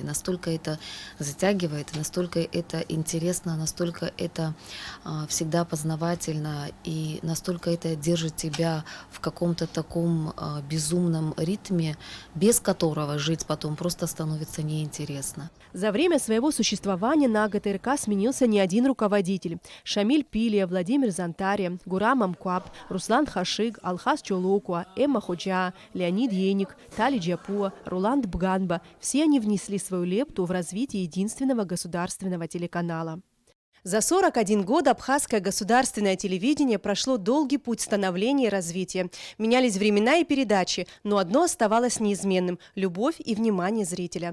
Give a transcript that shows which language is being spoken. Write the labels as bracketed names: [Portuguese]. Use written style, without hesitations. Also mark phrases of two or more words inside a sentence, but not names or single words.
[Russian] Настолько это затягивает, настолько это интересно, настолько это всегда познавательно, и настолько это держит тебя в каком-то таком безумном ритме, без которого жить потом просто становится неинтересно. За время своего существования на АГТРК сменился не один руководитель. Шамиль Пилия, Владимир Зантария, Гурам Амкаб, Руслан Хашиг, Алхаз Чолокуа, Эмма Ходжа, Леонид Еник, Тали Джапуа, Руланд Бганба – все они внесли свою лепту в развитие единственного государственного телеканала. За 41 год абхазское государственное телевидение прошло долгий путь становления и развития. Менялись времена и передачи, но одно оставалось неизменным – любовь и внимание зрителя.